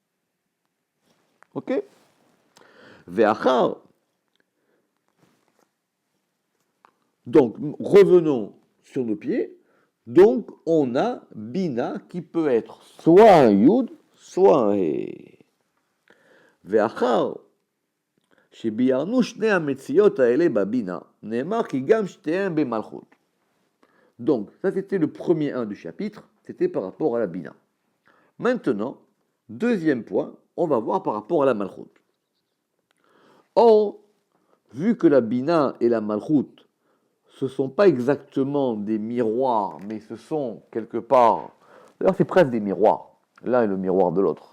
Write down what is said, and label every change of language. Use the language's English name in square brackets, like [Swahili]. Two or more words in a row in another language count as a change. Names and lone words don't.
[Hebrew] Ok? Ve'achar. [French] Donc, revenons sur nos pieds. Donc, on a Bina qui peut être soit un Yud, soit un He. [Hebrew] ואחר. שביארנו שני המציאות האלה בבינה, נאמר כי גם שתיהם במלכות. [French] Donc, ça c'était le premier 1 du chapitre, c'était par rapport à la Bina. Maintenant, deuxième point, on va voir par rapport à la Malchut. Or, vu que la Bina et la Malchut, ce ne sont pas exactement des miroirs, mais ce sont quelque part, d'ailleurs c'est presque des miroirs, l'un est le miroir de l'autre.